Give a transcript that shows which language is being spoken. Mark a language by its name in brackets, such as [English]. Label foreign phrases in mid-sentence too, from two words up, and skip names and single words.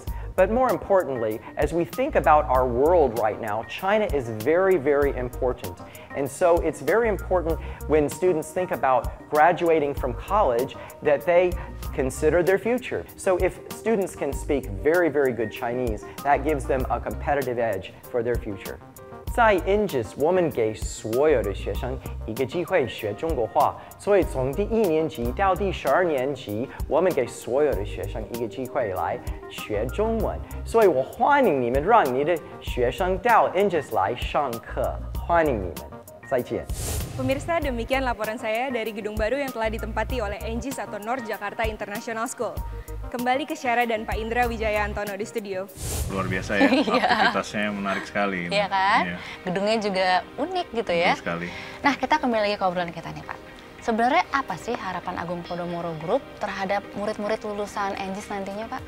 [English] But more importantly, as we think about our world right now, China is very, very important. And so it's very important when students think about graduating from college that they consider their future. So if students can speak very, very good Chinese, that gives them a competitive edge for their future. [Chinese] 在 NGIS 我们给所有的学生一个机会学中国话，所以从第1年级到第12年级，我们给所有的学生一个机会来学中文。所以我欢迎你们，让你的学生到 NGIS 来上课，欢迎你们。 Zaijian. [Indonesian] Pemirsa, demikian laporan saya dari gedung baru yang telah ditempati oleh Anjis atau North Jakarta International School. Kembali ke Syara dan Pak Indra Wijaya Antono di studio. Luar biasa ya, aktivitasnya menarik sekali. Iya kan? Iya. Gedungnya juga unik gitu ya. Betul sekali. Nah, kita kembali lagi ke obrolan kita nih Pak. Sebenarnya apa sih harapan Agung Podomoro Group terhadap murid-murid lulusan Anjis nantinya Pak?